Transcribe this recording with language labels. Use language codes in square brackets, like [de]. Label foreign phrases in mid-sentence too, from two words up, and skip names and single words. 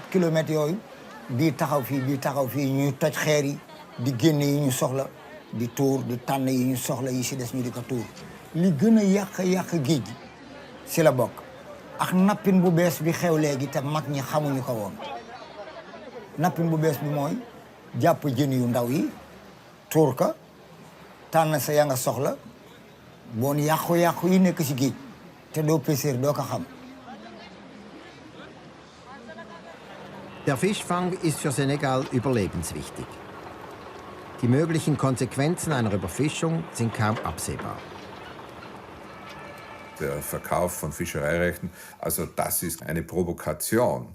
[wo] kilomètres yooyu bii taxaw fii ñuy toj xeer yi di génne yi ñu soxla di tuur di tànn yi ñu soxla yi si des ñu di ko tuur li gën a yàq géej gi si la bokk ak nappin bu bees bi xew léegi te mag ñi xamuñu ko woon nappin bu bees bi mooy jàpp jën yu ndaw yi tuur ka tànn sa ya nga soxla boon yàqu-yàqu yi nekk si géej te doo pêcheur doo ko xam. [de] Der Fischfang ist für Senegal überlebenswichtig. Die möglichen Konsequenzen einer Überfischung sind kaum absehbar. Der Verkauf von Fischereirechten, also das ist eine Provokation.